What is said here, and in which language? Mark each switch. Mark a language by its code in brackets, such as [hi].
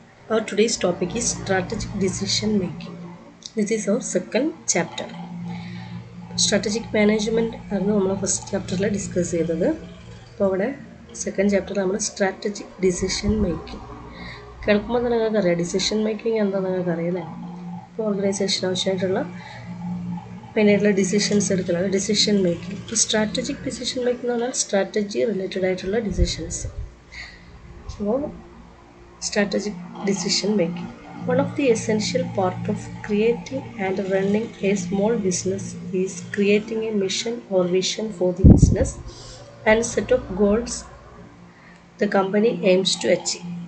[en] Our today's topic is strategic decision making. This is our second chapter. [ml] Strategic management ആണ് നമ്മൾ first ചാപ്റ്ററിൽ discuss ചെയ്തത്. അപ്പോൾ അവിടെ സെക്കൻഡ് ചാപ്റ്ററിൽ നമ്മൾ സ്ട്രാറ്റജിക് ഡിസിഷൻ മേക്കിംഗ്. കേൾക്കുമ്പോൾ തന്നെ നിങ്ങൾക്ക് അറിയാം ഡിസിഷൻ മേക്കിംഗ് എന്താണെന്ന് നിങ്ങൾക്ക് അറിയാം. ഇപ്പോൾ ഓർഗനൈസേഷൻ ആവശ്യമായിട്ടുള്ള മെയിനായിട്ടുള്ള ഡിസിഷൻസ് എടുക്കുന്നത് ഡിസിഷൻ മേക്കിംഗ്. ഇപ്പോൾ സ്ട്രാറ്റജിക് ഡിസിഷൻ മേക്കിംഗ് എന്ന് പറഞ്ഞാൽ സ്ട്രാറ്റജി റിലേറ്റഡ് ആയിട്ടുള്ള ഡിസിഷൻസ്. അപ്പോൾ [en] strategic decision making. One of the essential part of creating and running a small business is creating a mission or vision for the business and set of goals the company aims to achieve.